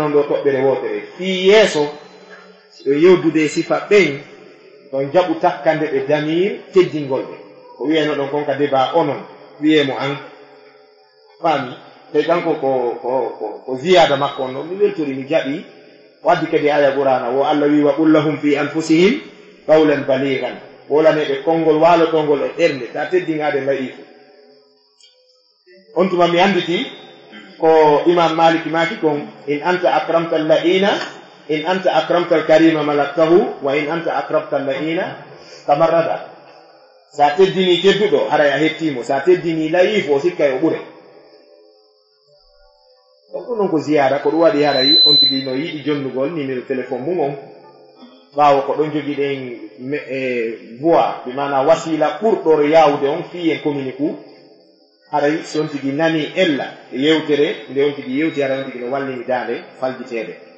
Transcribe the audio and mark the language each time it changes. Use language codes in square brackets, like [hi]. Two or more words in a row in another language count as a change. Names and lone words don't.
[ff] on ɗo toɓɓere wotere fii yeeso ɗo yewdude sifa ɓen ɗon jaɓu takkande ɓe damir teddingol ɓe ko wiyano ɗon konka débat onon wiyemo an faami tawi kanko ko ziyada makko on noon mi weltori mi jaɓi waddi kadi aya qur'ana wo Allah wi [ar] وقل لهم في أنفسهم قولا بليغا [ff] wolaneɓe konngol walotongol e ɓernde ta teddingade layifu on tuma mi anditi ko imam maliki maki kon [ar] إن أنت أكرمت اللئيم إن أنت أكرمت الكريم ملكته وإن أنت أكرمت اللئيم تمردا [ff] sa teddini tedduɗo haray a hettimo sa teddini layifu o sikkay o ɓure donc ɗum noon ko ziyara ko ɗum waɗi haray on tigi no yiɗi jonnugol numéro téléphone mum on ɓaawo ko ɗon jogi ɗen voix ɓe mana wasila ɓurɗoro yawde on fi en communique haray si on tigi nani ella e yewtere nde on tigi yewti haray on tigi no wallimi dande falditeede